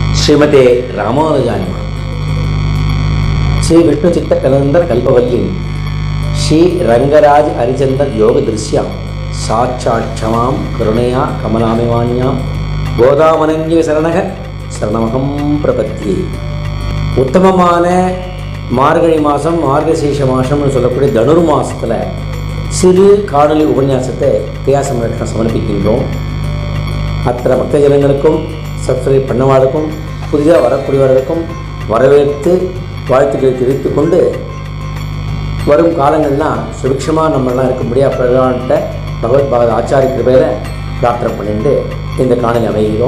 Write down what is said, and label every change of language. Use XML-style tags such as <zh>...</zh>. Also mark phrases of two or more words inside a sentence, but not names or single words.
<sa>श्रीमते रामानुजाय श्री विष्णु चित्त कलंदर कल्पवल्ली श्री रंगराज हरिचंदर योग दृश्या साक्षात् क्षमां करुणया कमलामिवान्यां गोदामनन्य शरणमहं प्रपद्ये</sa> <ta>उत्तमமான மார்கழி மாதம் மார்கசீஷ மாதம்னு சொல்லக்கூடிய தனுர் மாதத்தில் சிறு காணொலி உபன்யாசத்தை கிரியாசமரட்சணம் சமர்ப்பிக்கின்றோம். அத்தனை பக்தஜனங்களுக்கும் சப்ஸ்கிரைப் பண்ணவாளுக்கும் புதிதாக வரக்கூடியவர்களுக்கும் வரவேற்று வாழ்த்துக்களை தெரிவித்து கொண்டு வரும் காலங்கள்லாம் சுபிக்ஷமாக நம்மளாம் இருக்கும்படியாக பிரதான்கிட்ட பகவத் பாகவத் ஆச்சாரிய கிருபையில் பிரார்த்தனை பண்ணிட்டு இந்த காணொலி அமைகிறோம்.</ta>